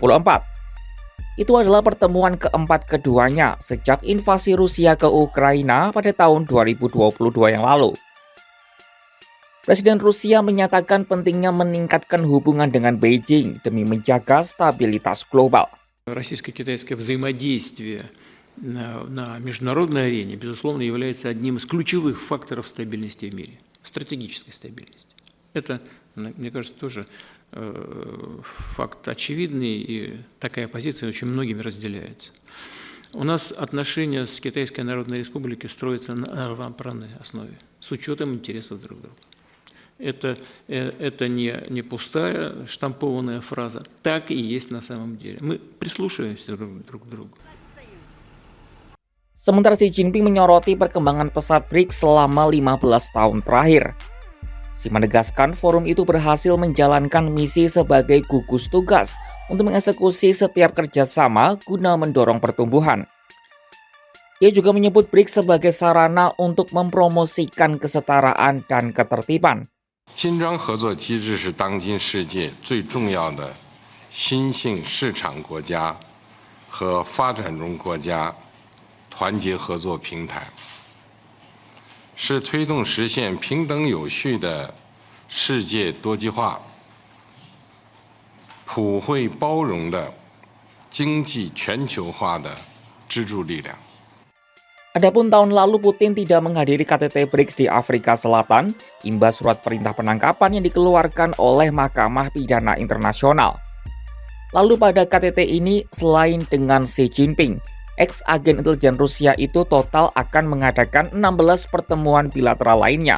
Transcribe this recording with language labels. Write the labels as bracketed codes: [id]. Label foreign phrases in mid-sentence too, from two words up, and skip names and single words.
[id] Itu adalah pertemuan keempat keduanya sejak invasi Rusia ke Ukraina pada tahun 2022 yang lalu. Presiden Rusia menyatakan pentingnya meningkatkan hubungan dengan Beijing demi menjaga stabilitas global. [ru] Российско-китайское взаимодействие на международной арене, безусловно, является одним из ключевых факторов стабильности в мире, стратегической стабильности. Это, мне кажется, тоже факт очевидный, и такая позиция очень многими разделяется. У нас отношения с Китайской Народной Республикой строятся на равноправной основе, с учетом интересов друг друга. Это не пустая штампованная фраза, так и есть на самом деле. Мы прислушиваемся друг к другу. [id] Sementara Xi Jinping menyoroti perkembangan pesat BRICS selama 15 tahun terakhir. Xi menegaskan forum itu berhasil menjalankan misi sebagai gugus tugas untuk mengeksekusi setiap kerjasama guna mendorong pertumbuhan. Ia juga menyebut BRICS sebagai sarana untuk mempromosikan kesetaraan dan ketertiban. [zh] 金砖合作机制是当今世界最重要的新兴市场国家和发展中国家团结合作平台，是推动实现平等有序的世界多极化、普惠包容的经济全球化的支柱力量。 [id] Adapun tahun lalu Putin tidak menghadiri KTT BRICS di Afrika Selatan, imbas surat perintah penangkapan yang dikeluarkan oleh Mahkamah Pidana Internasional. Lalu pada KTT ini, selain dengan Xi Jinping, ex-agen intelijen Rusia itu total akan mengadakan 16 pertemuan bilateral lainnya.